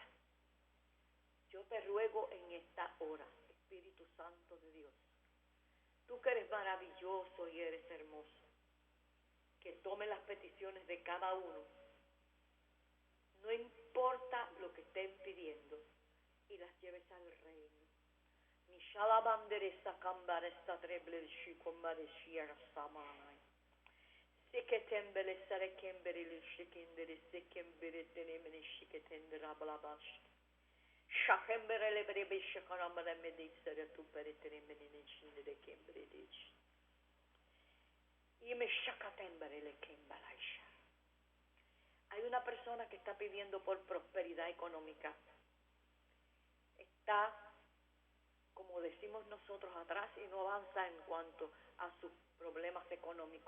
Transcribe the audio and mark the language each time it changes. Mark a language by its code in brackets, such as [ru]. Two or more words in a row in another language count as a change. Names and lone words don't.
[es] Yo te ruego en esta hora, Espíritu Santo de Dios, tú que eres maravilloso y eres hermoso, que tome las peticiones de cada uno, no importa lo que estén pidiendo, y las lleves al reino. Mishala banderesa cambaresta treble shikomare shiara samanai. Siketembele sare kembere lishikindere sekembere tenemene shiketendera blabash. Shakembere lebrebe shikaramare medisere tupere tenemene nishindere kembere dish. Y me shakatembere le kembalaisha. Hay una persona que está pidiendo por prosperidad económica. Está, como decimos nosotros, atrás y no avanza en cuanto a sus problemas económicos.